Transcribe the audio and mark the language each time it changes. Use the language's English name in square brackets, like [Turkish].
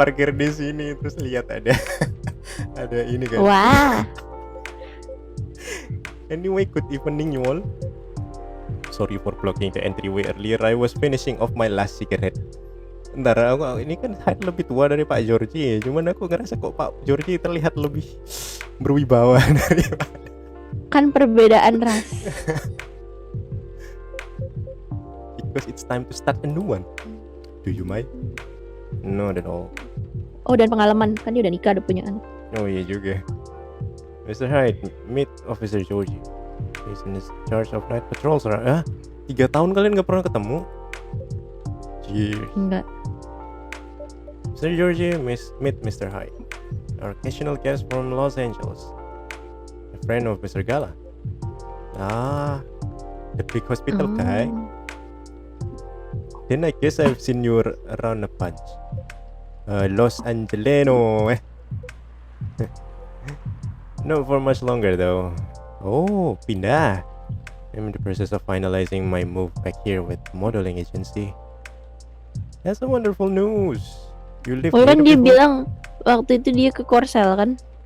[Indonesian] parkir di sini terus lihat ada ada ini kan. Wah. [English] Anyway, good evening you all. Sorry for blocking the entryway earlier. I was finishing off my last cigarette. [Indonesian] Ntar ini kan lebih tua dari Pak Georgie, cuman aku ngerasa kok Pak Georgie terlihat lebih berwibawa daripada. Kan perbedaan ras. [English] Because it's time to start a new one. Do you mind? Not at all. [Indonesian] Oh, dan pengalaman, kan dia udah nikah, udah punya anak. Oh iya juga. Mr. [English] Hyde, meet Officer Georgie. He's in charge of night patrols. [Indonesian] 3 tahun kalian gak pernah ketemu? [English] Cheers. [Indonesian] Enggak. [English] Mr. Georgie, meet Mr. Hyde, our occasional guest from Los Angeles. A friend of Mr. Gala. The big hospital guy. Then I guess I've seen you around a bunch. Los Angeleno. Not for much longer though. [Indonesian] Oh, pindah. [English] I'm in the process of finalizing my move back here with modeling agency. That's a wonderful news. You live Oh here [Indonesian] kan dia [English] before? [Indonesian] bilang waktu itu dia ke Korsel kan?